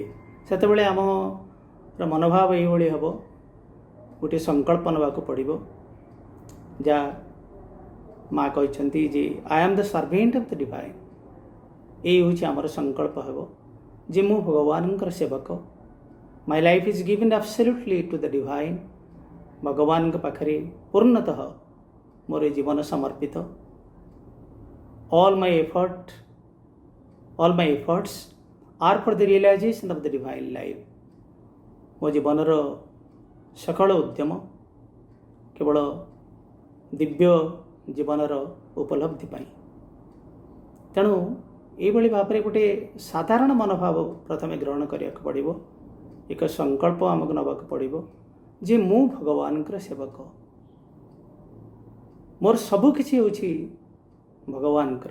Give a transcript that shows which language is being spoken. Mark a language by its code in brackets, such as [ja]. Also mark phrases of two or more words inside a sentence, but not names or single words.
[or] ସେତେବେଳେ ଆମର ମନୋଭାବ ଏଇଭଳି ହେବ, ଗୋଟିଏ ସଂକଳ୍ପ ନେବାକୁ ପଡ଼ିବ, ଯାହା ମା କହିଛନ୍ତି ଯେ [en] I am the servant of the divine. [or] ଏଇ ହେଉଛି ଆମର ସଂକଳ୍ପ ହେବ ଯେ ମୁଁ ଭଗବାନଙ୍କର ସେବକ। [en] my life is given absolutely to the divine. [or] ଭଗବାନଙ୍କ ପାଖରେ ପୂର୍ଣ୍ଣତଃ ମୋର ଏ ଜୀବନ ସମର୍ପିତ। [en] all my efforts are for the realization of the divine life। [or] ମୋ ଜୀବନର ସକଳ ଉଦ୍ୟମ କେବଳ ଦିବ୍ୟ ଜୀବନର ଉପଲବ୍ଧି ପାଇଁ। ତେଣୁ ଏଇଭଳି ଭାବରେ ଗୋଟେ ସାଧାରଣ ମନୋଭାବ ପ୍ରଥମେ ଗ୍ରହଣ କରିବାକୁ ପଡ଼ିବ। ଏକ ସଂକଳ୍ପ ଆମକୁ ନେବାକୁ ପଡ଼ିବ ଯେ ମୁଁ ଭଗବାନଙ୍କର ସେବକ, ମୋର ସବୁ କିଛି ହେଉଛି ଭଗବାନଙ୍କର।